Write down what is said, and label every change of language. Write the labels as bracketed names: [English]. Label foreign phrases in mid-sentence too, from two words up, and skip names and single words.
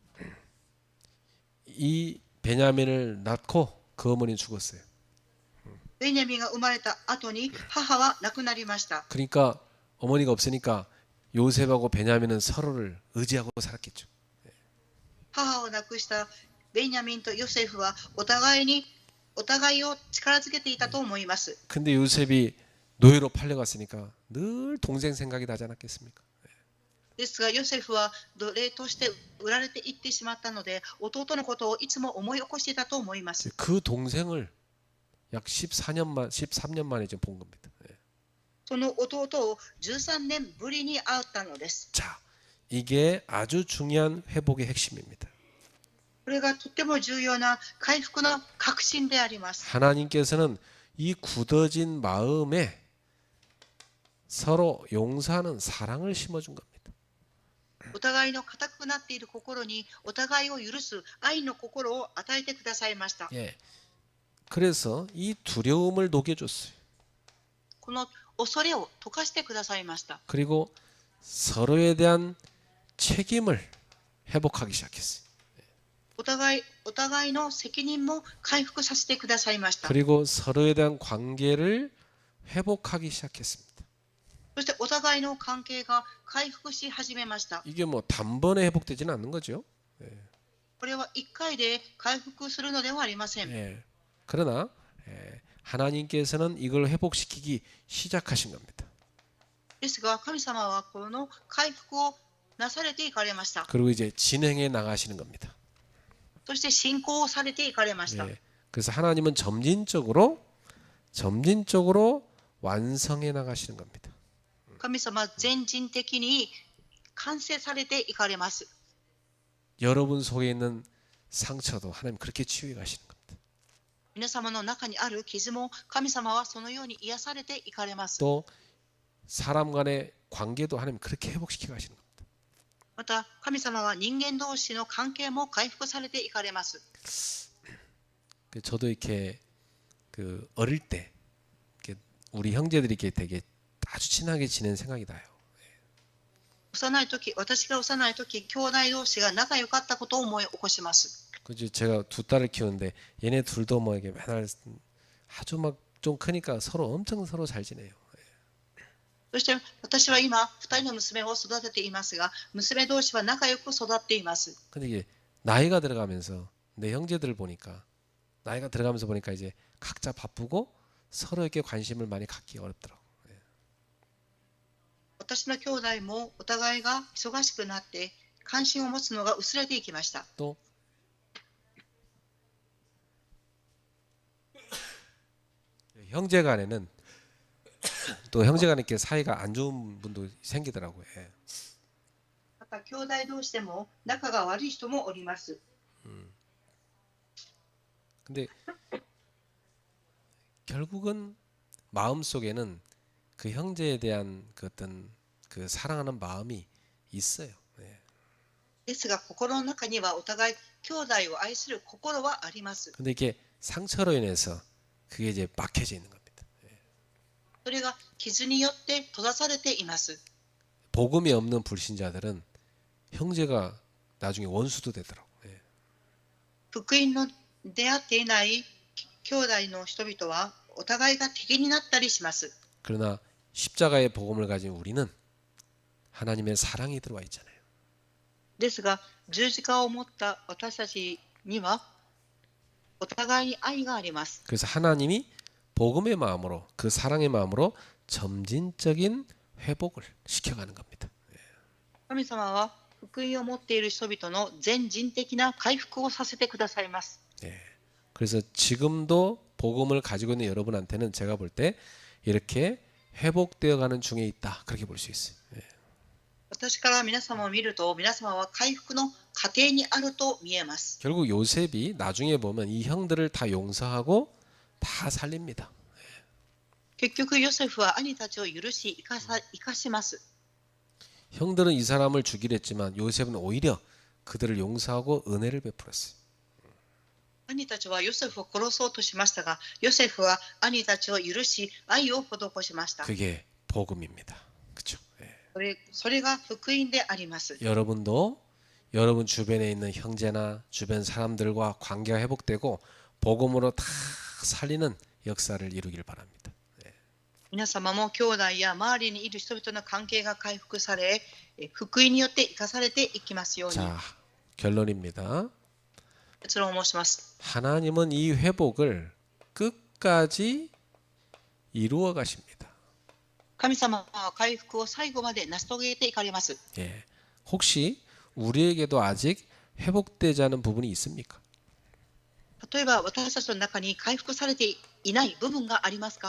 [Korean] 이 베냐민을 낳고 그 어머니는 죽었어요. [Japanese] ベニヤミンが生まれた後に母は亡くなりました。 [Korean] 그러니까 어머니가 없으니까 요셉하고 베냐민은 서로를 의지하고 살았겠죠. [Japanese] 母を亡くしたベニヤミンとヨセフはお互いを力づけていたと思います。 [Korean] 근데 요셉이 노예로 팔려갔으니까 늘 동생 생각이 나지 않았겠습니까? [Japanese] ですがヨセフは奴隷として売られていってしまったので、弟のことをいつも思い起こしていたと思います。 [Korean] 그 동생을 약 13년 만에 지금 본 겁니다. [Japanese] その弟を13年ぶりに会ったのです。 [Korean] 자, 이게 아주 중요한 회복의 핵심입니다. [Japanese] これがとっても重要な回復の核心であります。 [Korean] 하나님께서는 이 굳어진 마음에 서로 용서하는 사랑을 심어준 겁니다. [Japanese] お互いの固くなっている心にお互いを許す愛の心を与えてくださいました。 [Korean] 예. 그래서 이 두려움을 녹여줬어요. [Japanese] この恐れを溶かしてくださいました。 [Korean] 그리고 서로에 대한 책임을 회복하기 시작했어요. [Japanese] お互いの責任も回復させてくださいました。 [Korean] 그리고 서로에 대한 관계를 회복하기 시작했습니다. [Japanese] そしてお互いの関係が回復し始めました。 [Korean] 이게 뭐 단번에 회복되지는 않는 거죠. [Japanese] これは1回で回復するのではありません。 [Korean] 예. 그러나 하나님께서는 이걸 회복시키기 시작하신 겁니다. [Japanese] ですが神様はこの回復をなされていかれました。 [Korean] 그리고 이제 진행해 나가시는 겁니다. [Japanese] そして信仰をされていかれました。 [Korean] 예. 그래서 하나님은 점진적으로 완성해 나가시는 겁니다. [Japanese] 神様は全人的に完成されていかれます。 [Korean] 여러분 속에 있는 상처도 하나님 그렇게 치유해 가시는 겁니다. [Japanese] 皆様の中にある傷も神様はそのように癒されていかれます。 [Korean] 또 사람 간의 관계도 하나님 그렇게 회복시켜 가시는 겁니다. [Japanese] また神様は人間同士の関係も回復されていかれます。 [Korean] 저도 이렇게 어릴 때 이렇게 우리 형제들이 이렇게 되게 아주 친하게 지낸 생각이 나요. [Japanese] 幼い時、私が幼い時、兄弟同士が仲良かったことを思い起こします。 [Korean] 그죠? 제가 두 딸을 키우는데 얘네 둘도 뭐 이게 맨날 아주 막 좀 크니까 엄청 서로 잘 지내요. [Japanese] そして私は今、2人の娘を育てていますが、娘同士は仲良く育っています。 [Korean] 근데 이게 나이가 들어가면서 내 형제들을 보니까 나이가 들어가면서 보니까 이제 각자 바쁘고 서로에게 관심을 많이 갖기 어렵더라고. [Japanese] 私の兄弟もお互いが忙しくなって関心を持つのが薄れていきました。 [Korean] 또 형제간에는 또 형제간에 이렇게 사이가 안 좋은 분도 생기더라고요. 예. [Japanese] また兄弟同士でも仲が悪い人もおります。 [Korean] 근데 결국은 마음 속에는 그 형제에 대한 그 어떤 그 사랑하는 마음이 있어요. 예. [Japanese] ですが心の中にはお互い兄弟を愛する心はあります。 [Korean] 근데 이게 상처로 인해서 그게 이제 막혀져 있는 겁니다. [Japanese] それが傷によって閉ざされています。 [Korean] 복음이 없는 불신자들은 형제가 나중에 원수도 되더라고. 예. [Japanese] 福音の出会っていない兄弟の人々はお互いが敵になったりします。 [Korean] 그러나 십자가의 복음을 가진 우리는 하나님의 사랑이 들어와 있잖아요. [Japanese] ですが十字架を持った私たちにはお互いに愛があります。 [Korean] 그래서 하나님이 복음의 마음으로 그 사랑의 마음으로 점진적인 회복을 시켜가는 겁니다. [Japanese] 神様は福音を持っている人々の全人的な回復をさせてくださいます。 [Korean] 예. 그래서 지금도 복음을 가지고 있는 여러분한테는 제가 볼 때 이렇게 회복되어가는 중에 있다 그렇게 볼 수 있어요. 예. [Japanese] 私から皆様を見ると皆様は回復の過程にあると見えます。 [Korean] 결국 요셉이 나중에 보면 이 형들을 다 용서하고 다 살립니다. [Japanese] 結局ヨセフは兄たちを許し生かします。 [Korean] 형들은 이 사람을 죽이려 했지만 요셉은 오히려 그들을 용서하고 은혜를 베풀었어요. [Japanese] 兄たちはヨセフを殺そうとしましたが、ヨセフは兄たちを許し愛を施しました。 [Korean] 그게 복음입니다. 그렇죠? 예. [Japanese] それが福音であります。 [Korean] 여러분도 여러분 주변에 있는 형제나 주변 사람들과 관계가 회복되고 복음으로 다 살리는 역사를 이루길 바랍니다. [Japanese] 皆様も兄弟や周りにいる人々の関係が回復され、福音によって生かされていきますように。 [Korean] 자, 결론입니다. [Japanese] 結論を申します。 [Korean] 하나님은 이 회복을 끝까지 이루어 가십니다. [Japanese] 神様は回復を最後まで成し遂げていかれます。 [Korean] 예. 혹시 우리에게도 아직 회복되지 않은 부분이 있습니까? [Japanese] 例えば私たちの中に回復されていない部分がありますか？